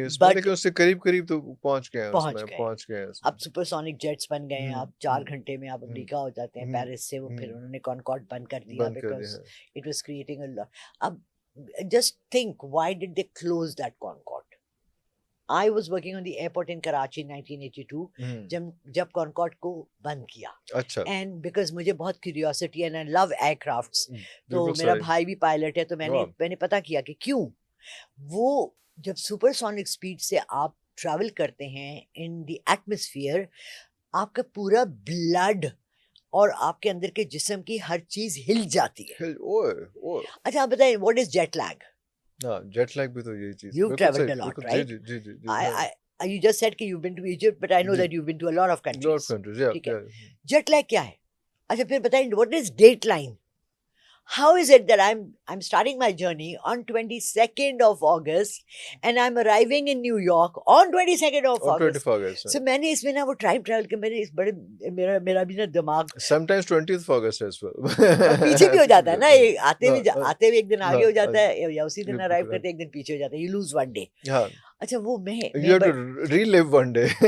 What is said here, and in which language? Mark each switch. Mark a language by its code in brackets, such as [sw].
[ur] اس میں, لیکن اس سے قریب تو پہنچ گئے. اب سپر سونک جیٹس بن گئے ہیں, اب 4 گھنٹے میں آپ امریکہ ہو جاتے ہیں پیرس سے. وہ پھر انہوں نے کانکارڈ بند کر دیا [en] Because it was creating a lot. اب just think why did they close that Concorde. I was working on the airport in Karachi in 1982 [ur] جب کانکارڈ کو بند کیا. اینڈ بیکاز مجھے بہت curiosity [en] and I love aircrafts, [ur] تو میرا بھائی بھی پائلٹ ہے, تو میں نے پتا کیا کہ کیوں وہ جب سپر سونک سپیڈ سے آپ ٹریول کرتے ہیں [en] in the atmosphere, [ur] آپ کا پورا بلڈ اور آپ کے اندر کے جسم کی ہر چیز ہل جاتی ہے. اچھا آپ بتائیں [en] What is jet lag. [ur] Jet league بھی تو یہی چیز. [en] You've traveled a lot, right? You just said that you've been to Egypt, but I know that you've been to a lot of countries. [ur] ٹھیک ہے, جیٹ لیگ کیا ہے. اچھا پھر بتائیں [en] what is dateline. How is it that I'm starting my journey on 22nd of August and I'm arriving in New York on 22nd of August. [ur] So میں نے اس میں نا وہ ٹائم ٹریول کے میں نے اس بڑے میرا بھی نا دماغ [en] sometimes 20th August as well [ur] پیچھے بھی ہو جاتا ہے نا, آتے ہوئے ایک دن آگے ہو جاتا ہے, یا اسی دن ارائیو کرتے ایک دن پیچھے ہو جاتا ہے. [en] You lose one day. [ur] اچھا وہ [en] you have to relive one day.